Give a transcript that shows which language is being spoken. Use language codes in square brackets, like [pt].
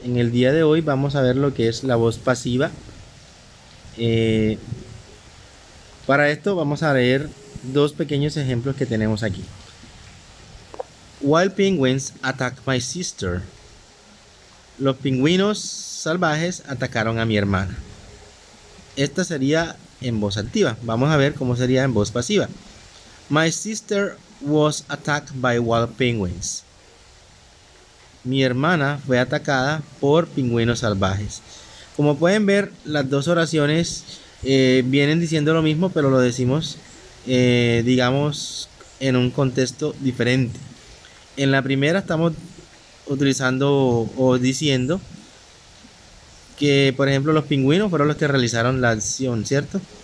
[es] En el día de hoy vamos a ver lo que es la voz pasiva. Eh, para esto vamos a leer dos pequeños ejemplos que tenemos aquí. [en] Wild penguins attacked my sister. [es] Los pingüinos salvajes atacaron a mi hermana. Esta sería en voz activa. Vamos a ver cómo sería en voz pasiva. [en] My sister was attacked by wild penguins. [es] Mi hermana fue atacada por pingüinos salvajes. Como pueden ver, las dos oraciones vienen diciendo lo mismo, pero lo decimos, digamos, en un contexto diferente. En la primera estamos utilizando o diciendo que, por ejemplo, los pingüinos fueron los que realizaron la acción, ¿cierto?